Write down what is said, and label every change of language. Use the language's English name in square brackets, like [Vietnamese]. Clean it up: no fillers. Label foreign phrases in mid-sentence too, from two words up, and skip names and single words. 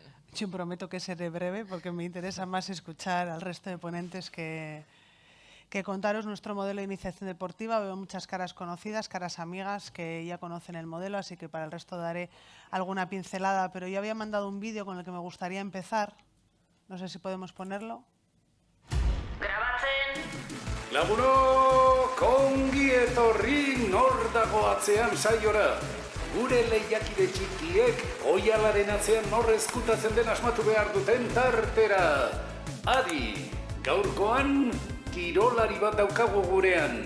[Spanish] Yo prometo que seré breve porque me interesa más escuchar al resto de ponentes que contaros nuestro modelo de iniciación deportiva. Veo muchas caras conocidas, caras amigas que ya conocen el modelo, así que para el resto daré alguna pincelada, pero yo había mandado un vídeo con el que me gustaría empezar. No sé si podemos ponerlo. [Basque] Grabatzen! Lagunok, ongi etorri nor dago atzean saiora. Gure lehiakide txikiek oihalaren atzean nor ezkutatzen den asmatu behar duten tartera. Adi, gaurkoan kirolari bat daukagu gurean.